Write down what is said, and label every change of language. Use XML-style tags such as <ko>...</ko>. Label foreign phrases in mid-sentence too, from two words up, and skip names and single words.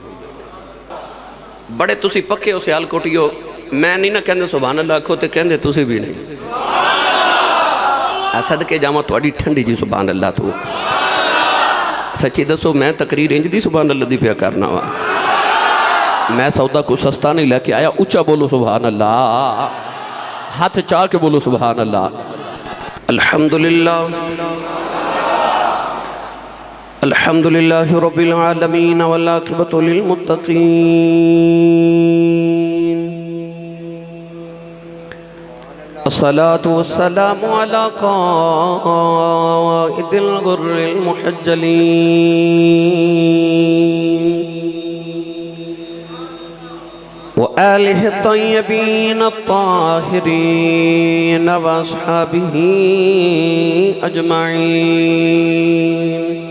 <pa>وڈے تسی پکے ہو سیالکوٹیو، میں نہیں نا کہندے</pa> <ar>سبحان الله</ar> <pa>آکھو تو کہندے تسی بھی نہیں. صدقے جاواں تہاڈی ٹھنڈی جی</pa> <ar>سبحان الله.</ar> <pa>تو سچی دسو میں تقریر انج دی</pa> <ar>سبحان الله</ar> <pa>دی پیا کرنا وا، میں سودا کو سستا نہیں لے کے آیا. اچا بولو</pa> <ar>سبحان الله,</ar> <pa>ہتھ چا کے بولو</pa> <ar>سبحان الله. الحمد لله الحمد لله رب العالمين والعاقبة للمتقين. الصلاة والسلام على قائد الغر المحجلين وآله الطيبين الطاهرين وأصحابه أجمعين.</ar>